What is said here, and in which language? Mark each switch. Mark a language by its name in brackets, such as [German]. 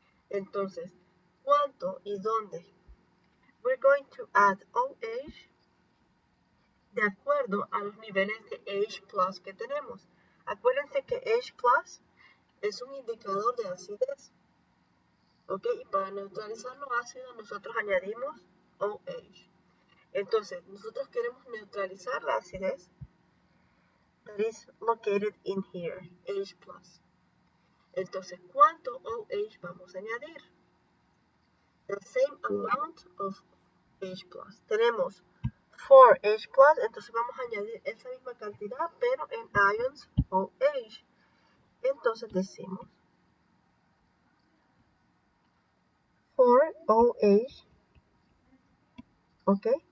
[Spanish] Entonces, ¿cuánto y dónde? [English] We're going to add [Spanish] OH de acuerdo a los niveles de H plus que tenemos. Acuérdense que H plus es un indicador de acidez. ¿Ok? Y para neutralizar los ácidos nosotros añadimos OH. Entonces, nosotros queremos neutralizar la acidez [English] that is located in here, [Spanish] H plus. Entonces, ¿cuánto OH vamos a añadir? [English] The same amount of H plus. [Spanish] Tenemos 4H plus, entonces vamos a añadir esa misma cantidad, pero en ions OH. Entonces decimos 4OH, ¿ok?